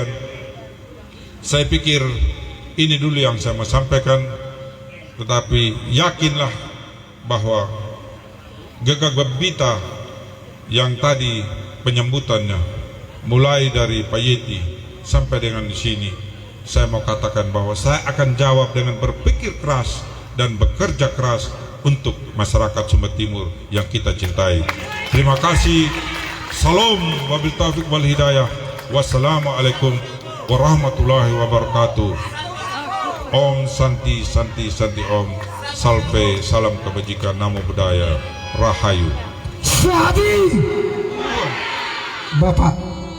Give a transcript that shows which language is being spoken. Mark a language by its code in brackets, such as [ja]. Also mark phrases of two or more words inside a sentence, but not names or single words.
[id] Saya pikir ini dulu yang saya mau sampaikan, tetapi yakinlah bahwa Gegak Babita yang tadi penyambutannya mulai dari Pak Yeti sampai dengan di sini, saya mau katakan bahwa saya akan jawab dengan berpikir keras dan bekerja keras untuk masyarakat Sumba Timur yang kita cintai. Terima kasih. [ar] سلام وبالتوفيق والهداية. والسلام عليكم ورحمة الله وبركاته. [sa] ॐ शान्ति शान्ति शान्ति ॐ. [id] Salve, salam kebajikan, [pi] namo budaya, [id] rahayu. Syadi Bapak